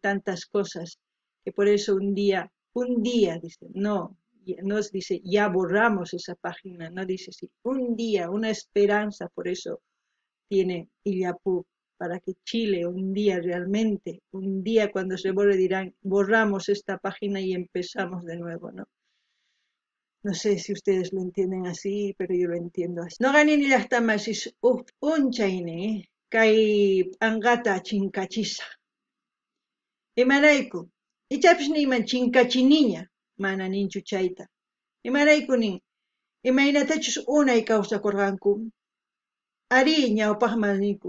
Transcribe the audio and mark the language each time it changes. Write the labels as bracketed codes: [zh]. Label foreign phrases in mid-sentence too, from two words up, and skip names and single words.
[es] tantas cosas, que por eso un día, dice, no dice ya borramos esa página, no dice sí, un día, una esperanza, por eso tiene Illapú, para que Chile un día realmente, un día cuando se borre dirán, borramos esta página y empezamos de nuevo, ¿no? No sé si ustedes lo entienden así, pero yo lo entiendo así. [qu] No ganin llaqtamasis unchayni kay p'anqata chinkachisa. Imarayku, ichapis niyman chinkachiniña, mana ninchu chayta. Imarayku nin, imaynatachus unay kawsakurqanku, ari ñawpaqman ninku.